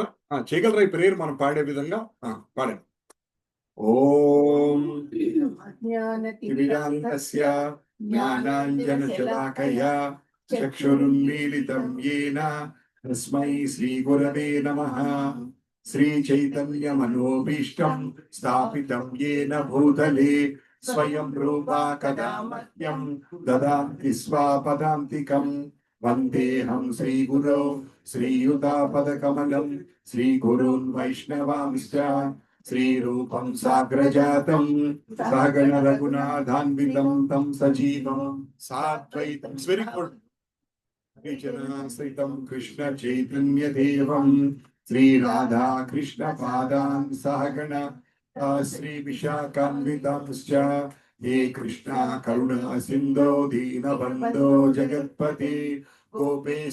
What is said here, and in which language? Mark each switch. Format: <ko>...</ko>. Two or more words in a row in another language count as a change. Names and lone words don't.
<te>చేయగలరా ఈ ప్రేయర్ మనం పాడే విధంగా? పాడండి.</te> <sa>ఓం జ్ఞానతిమిరాంతస్య జ్ఞానాంజనశలాకయా చక్షురున్మీలితం యేన తస్మై శ్రీగురవే నమః, శ్రీచైతన్యమనోభీష్టం స్థాపితం యేన భూతలే స్వయం రూపా కదా మహ్యం దదాతి స్వాపదాంతికం, వందేహం శ్రీగురో శ్రీయుతాపదకమలం శ్రీగురున్ వైష్ణవాంశ్చ श्रीरूपं साग्रजातं सहगण रघुनाथान्वितं तं सजीवं साद्वैतं,</sa> <en>very good,</en> <sa>श्रीचरणाश्रितं कृष्ण चैतन्य देवं श्री राधा कृष्ण पादान् सहगण श्री विशाखान्वितंश्च, हे कृष्णा करुणा सिन्धो दीनबन्धो जगत्पते, गोपेश</sa>